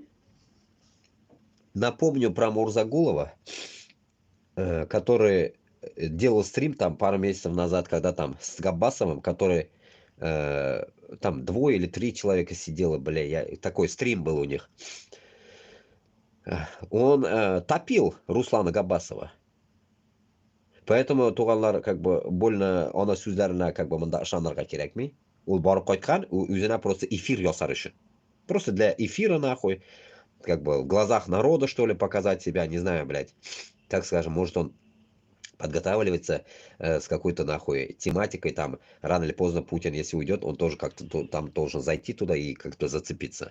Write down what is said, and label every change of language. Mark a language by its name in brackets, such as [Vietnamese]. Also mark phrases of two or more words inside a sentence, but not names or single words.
[Russian] Напомню про Мурзагулова, который делал стрим там пару месяцев назад, когда там с Габбасовым, который... там 2 или 3 человека сидело, такой стрим был у них. Он топил Руслана Габбасова. [Tatar] Поэтому туганлар [Russian] как бы больно [Tatar] она сүзләренә [Russian] как бы [Tatar] монда ышанырга кирәкми. Ул барып кайткан, үзенә просто эфир ясар өчен. [Russian] Просто для эфира нахуй, как бы в глазах народа, что ли, показать себя, не знаю, блядь. Так скажем, может он подготавливается с какой-то нахуй тематикой, там рано или поздно Путин, если уйдет, он тоже как-то там должен зайти туда и как-то зацепиться.